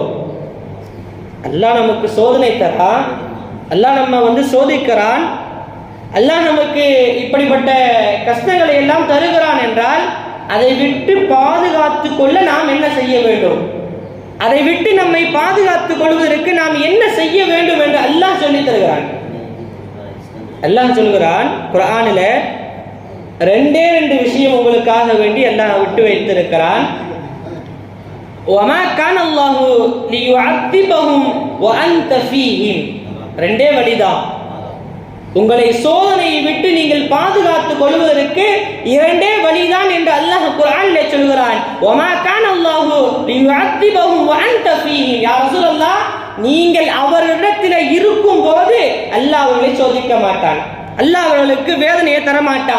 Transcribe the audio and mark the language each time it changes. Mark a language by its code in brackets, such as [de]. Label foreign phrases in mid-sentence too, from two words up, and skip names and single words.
[ta] அல்லாஹ் நமக்கு சோதனை தரான், அல்லாஹ் நம்ம சோதிக்கிறான், அல்லாஹ் நமக்கு இப்படிப்பட்ட கஷ்டங்களை எல்லாம் தருகிறான் என்றால் அதை விட்டு பாதுகாத்து கொள்ள நாம் என்ன செய்ய வேண்டும்? அதை விட்டு நம்மை பாதுகாத்துக் கொள்வதற்கு நாம் என்ன செய்ய வேண்டும் என்று அல்லாஹ் சொல்லி தருகிறான். அல்லாஹ் சொல்கிறான் குர்ஆனில், 2 விஷயம் உங்களுக்காக வேண்டி அல்லாஹ் விட்டு வைத்திருக்கிறான். [ar] وَمَا كَانَ اللَّهُ لِيُعَذِّبَهُمْ وَأَنْتَ فِيهِمْ. [ta] 2 வழிதான். உங்களை சோதனையை விட்டு நீங்கள் பாதுகாத்துக் கொள்வதற்கு இரண்டே வழிதான் என்று அல்லாஹ் குர்ஆனிலே சொல்கிறான். [ar] وما كان الله ليعذبهم وأنت فيهم. يا رسول الله, [ta] நீங்கள் அவர்களிடத்தில் இருக்கும் போது அல்லாஹ் அவர்களை சோதிக்க மாட்டான், அல்லாஹ் அவர்களுக்கு வேதனையை தர மாட்டான்.